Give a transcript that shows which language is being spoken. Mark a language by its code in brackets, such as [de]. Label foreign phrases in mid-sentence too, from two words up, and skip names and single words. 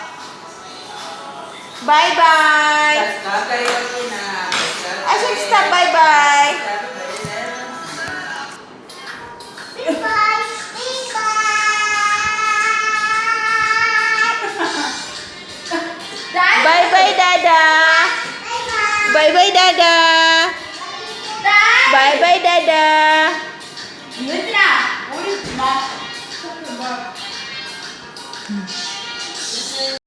[en] Bye bye. I should stop. Bye bye. Bye bye Dada. Bye bye Dada. Bye bye Dada.